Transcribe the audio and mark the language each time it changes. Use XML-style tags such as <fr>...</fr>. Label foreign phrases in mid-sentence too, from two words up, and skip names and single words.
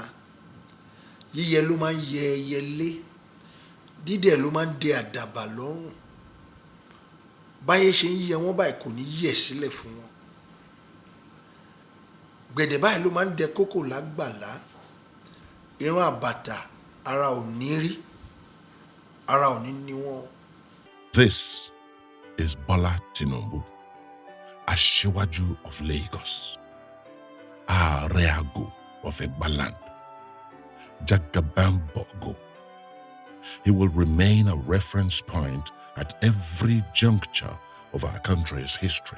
<yo>Yíyẹ ló máa ń yẹ ẹyẹ lé, dídẹ̀ ló máa ń dẹ àdàbà lọ́rùn. Báyé ṣe ń yẹ wọ́n báyìí kò ní yẹ̀ sílẹ̀ fún wọn. Gbẹ̀dẹ̀ báyìí ló máa ń dẹ kókò lágbàlá. Ìran àbàtà ara ò ní rí, ara ò ní ní wọn.</yo> <en>This is Bola Tinubu, Asiwaju of Lagos, Areago of Egbaland, Jagabambogo. He will remain a reference point at every juncture of our country's history.</en>